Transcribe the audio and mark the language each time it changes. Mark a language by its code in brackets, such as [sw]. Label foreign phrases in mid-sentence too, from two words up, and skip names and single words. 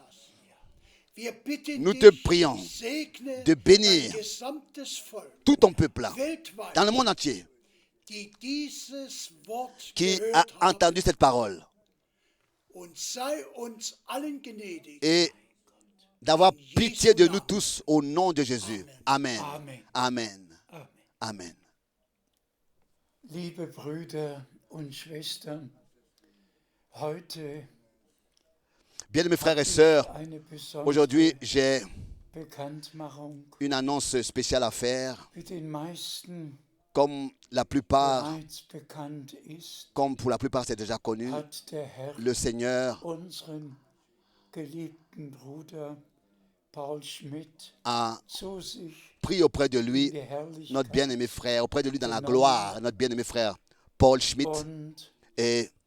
[fr] Nous te prions de bénir tout ton peuple dans le monde entier qui a entendu cette parole et d'avoir pitié de nous tous au nom de Jésus. Amen. Amen. Amen. [de] Liebe Brüder und Schwestern, heute [fr] bien mes frères et sœurs, aujourd'hui j'ai une annonce spéciale à faire. Comme la plupart, comme pour la plupart c'est déjà connu, le Seigneur a pris auprès de lui notre bien-aimé frère, auprès de lui dans la gloire, notre bien-aimé frère Paul Schmidt, et